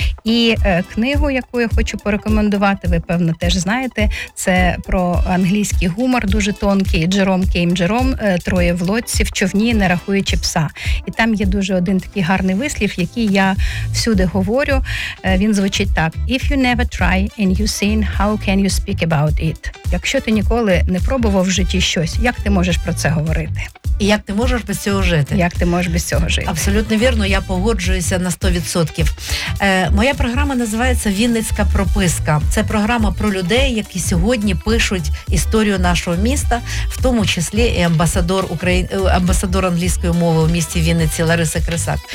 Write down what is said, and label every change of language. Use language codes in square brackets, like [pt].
[uk] І книгу, яку я хочу порекомендувати, ви, певно, теж знаєте, це про англійський гумор, дуже тонкий, Джером Кейм Джером, «Троє в лодці, в човні, не рахуючи пса». І там є дуже один такий гарний вислів, який я всюди говорю. Він звучить так: [en] «If you never try and you seen, how can you speak about it?» [uk] Якщо ти ніколи не пробував в житті щось, як ти можеш про це говорити? І як ти можеш без цього жити? Як ти можеш без цього жити? Абсолютно вірно, я погоджуюся на 100%. Моя програма називається «Вінницька прописка». Це програма про людей, які сьогодні пишуть історію нашого міста, в тому числі і амбасадор англійської мови в місті Вінниці Лариса Кресак.